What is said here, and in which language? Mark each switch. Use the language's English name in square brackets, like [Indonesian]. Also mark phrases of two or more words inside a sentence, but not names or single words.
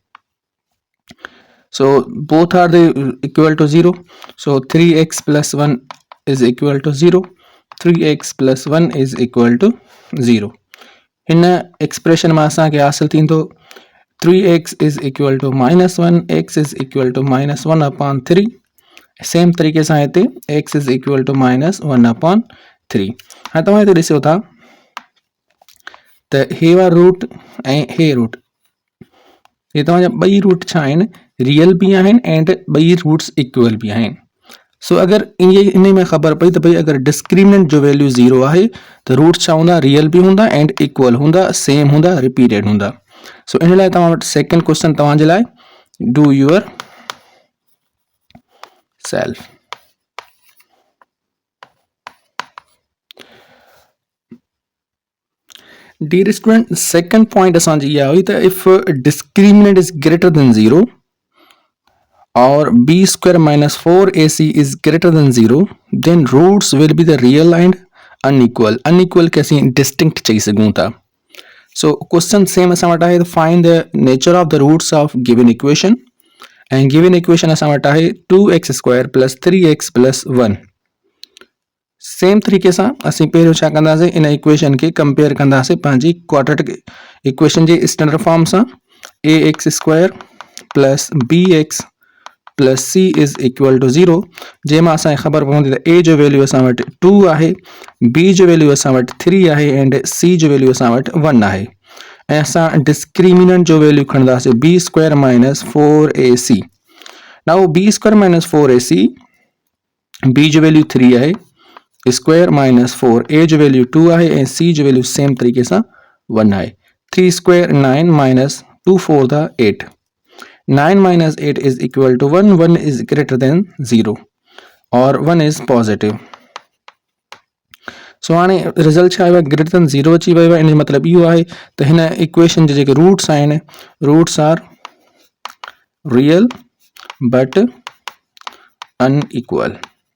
[English] So both are the equal to 0. So 3x + 1 is equal to 0. 3x + 1 is equal to 0. [Sindhi] हिन एक्सप्रेशन में असांखे हासिल थींदो [English] 3x is equal to -1, x is equal to -1/3. [Sindhi] सेम तरीक़े सां हिते [English] x is equal to -1/3. [Sindhi] हाणे तव्हां हिते ॾिसो था त हे वारो रूट ऐं हे रूट हे तव्हांजा ॿई रूट छा आहिनि, रियल बि आहिनि एंड ॿई [English] roots equal [Sindhi] बि आहिनि. सो अगरि इन में ख़बर पई त भई अगरि डिस्क्रिमिनेंट जो वैल्यू 0 आहे त रूट छा हूंदा, रियल बि हूंदा [English] and equal [Sindhi] हूंदा, सेम हूंदा, रिपीटेड हूंदा. सो इन लाइ तव्हां वटि [English] second question [Sindhi] तव्हांजे लाइ [English] do your self. Dear student, second point [Sindhi] असांजी इहा हुई त [English] if discriminant is greater than 0 or b² - 4ac is greater than 0, then roots will be the real and unequal. [Sindhi] Unequal के असीं distinct चई सघूं था. [English] So question same [Sindhi] असां वटि आहे [English] to find the nature of the roots of given equation. And given equation [Sindhi] असां वटि आहे 2x² + 3x + 1. सेम तरीक़े सां असीं पहिरियों छा कंदासीं, इन इक्वेशन खे कंपेयर कंदासीं पंहिंजी [English] quadratic equation [Sindhi] जे [English] standard form [Sindhi] सां. [English] ax² + bx + c is equal to 0. [Sindhi] जंहिंमां असांखे ख़बर पवंदी त a जो वैल्यू असां वटि 2 आहे, b जो वैल्यू असां वटि 3 आहे एंड c जो वैल्यू असां वटि 1 आहे. ऐं असां डिस्क्रिमिनेंट जो वैल्यू खणंदासीं b² - 4ac. नाउ b² - 4ac, b जो वैल्यू 3 आहे, स्क्वायर - 4, a जो वैल्यू 2 आहे ऐं c जो वैल्यू सेम तरीक़े सां 1 आहे. [English] 3² 9 - 2 4 द 8. 9 - 8 is equal to 1. 1 is greater than 0 or 1 is positive. [Sindhi] सो हाणे रिज़ल्ट छा आयो आहे, [English] greater than 0 [Sindhi] अची वियो आहे. इन जो मतिलबु इहो आहे त हिन इक्वेशन जे जेके रूट्स आहिनि, [English] Roots are real but unequal.